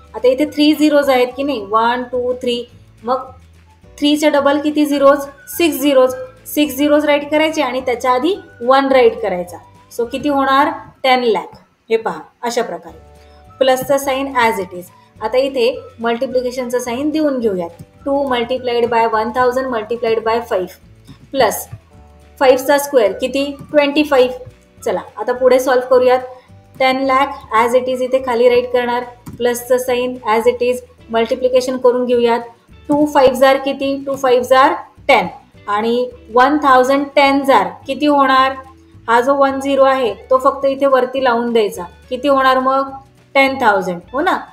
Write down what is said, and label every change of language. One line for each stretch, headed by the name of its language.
Marathi: आता इथे 3 झिरोज आहेत की नाही 1 2 3. मग 3च्या डबल किती झिरोज 6 झिरोज. 6 झिरोज राईट करायचे आणि त्याच्या आधी 1 राईट करायचा. सो किती होणार 10 लाख. हे पहा अशा प्रकारे प्लसचा साईन ॲज इट इज. आता इथे मल्टिप्लिकेशनचा साईन देऊन घेऊयात.
English: 2 multiplied by 1000 multiplied by 5 plus 5चा square किती 25.
Marathi: चला आता पुढे सॉल्व्ह करूयात. 10 लाख ॲज इट इज इथे खाली राईट करणार. प्लसचं sine as it is. Multiplication करून घेऊयात. 2 5 जार किती 2 5 जार 10 आणि 1000 10 जार किती होणार. हा जो 10 आहे तो फक्त इथे वरती लावून द्यायचा. किती होणार मग 10,000 हो ना.